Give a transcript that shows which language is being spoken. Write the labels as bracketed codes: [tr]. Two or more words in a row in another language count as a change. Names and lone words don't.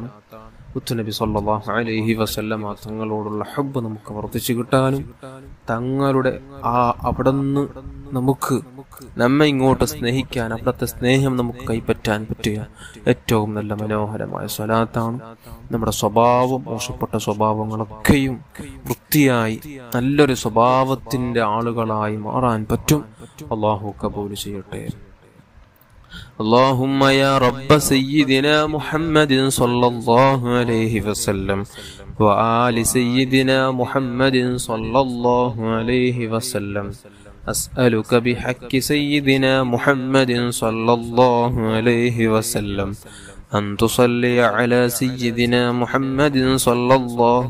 [ml] മുത്തുനബി [ar] صلى الله عليه وسلم [ml] തങ്ങളോടുള്ള ഹബ്ബ് നമുക്ക് വർദ്ധിച്ചു കിട്ടാനും തങ്ങളുടെ അവിടുന്ന് നമുക്ക് നമ്മെ ഇങ്ങോട്ട് സ്നേഹിക്കാൻ, അവിടുത്തെ സ്നേഹം നമുക്ക് കൈപ്പറ്റാൻ പറ്റിയ ഏറ്റവും നല്ല മനോഹരമായ സ്വലാത്താണ്. നമ്മുടെ സ്വഭാവം, മോശപ്പെട്ട സ്വഭാവങ്ങളൊക്കെയും വൃത്തിയായി നല്ലൊരു സ്വഭാവത്തിന്റെ ആളുകളായി മാറാൻ പറ്റും. അല്ലാഹു കബൂൽ ചെയ്യട്ടെ. [ar] اللهم يا رب سيدنا محمد صلى الله عليه وسلم وآل سيدنا محمد صلى الله عليه وسلم أسألك بحق سيدنا محمد صلى الله عليه وسلم أن تصلي على سيدنا محمد صلى الله